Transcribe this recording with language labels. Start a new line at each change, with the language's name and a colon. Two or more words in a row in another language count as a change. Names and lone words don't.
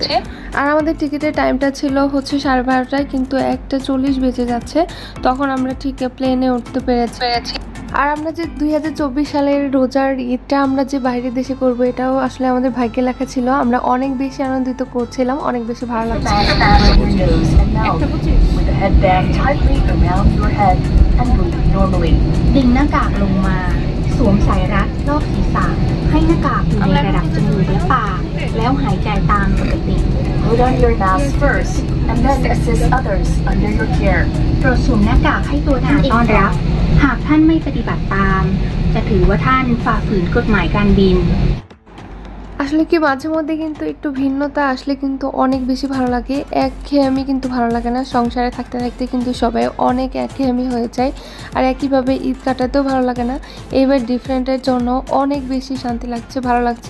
Bangla: আর আমাদের টিকিটের টাইমটা ছিল হচ্ছে 12:30টায়, কিন্তু 1:40 বেজে যাচ্ছে। তখন আমরা ঠিক প্লেনে উঠতে পেরেছি। আর আমরা যে 2024 সালের রোজার ঈদটা আমরা যে বাইরের দেশে করব, এটাও আসলে আমাদের ভাগ্যে লেখা ছিল। আমরা অনেক বেশি আনন্দিত করছিলাম, অনেক বেশি ভালো লাগছে।
Thai: ดึงหน้ากากลงมาสวมสายรัดรอบศีรษะให้หน้ากากอยู่ในระดับจมูกและปากแล้วหายใจตามปกติ
English: Put on your mask first and then assist others under your care.
Thai: ตรวจสวมหน้ากากให้ตัวท่านต้อนรับหากท่านไม่ปฏิบัติตามจะถือว่าท่านฝ่าฝืนกฎหมายการบิน।
Bangla: আসলে কি মাঝে মধ্যে কিন্তু একটু ভিন্নতা আসলে কিন্তু অনেক বেশি ভালো লাগে। একঘেয়েমি কিন্তু ভালো লাগে না। সংসারে থাকতে থাকতে কিন্তু সবাই অনেক একঘেয়েমি হয়ে যায়। আর একইভাবে ঈদ কাটাতেও ভালো লাগে না। এইবার ডিফারেন্টের জন্য অনেক বেশি শান্তি লাগছে, ভালো লাগছে।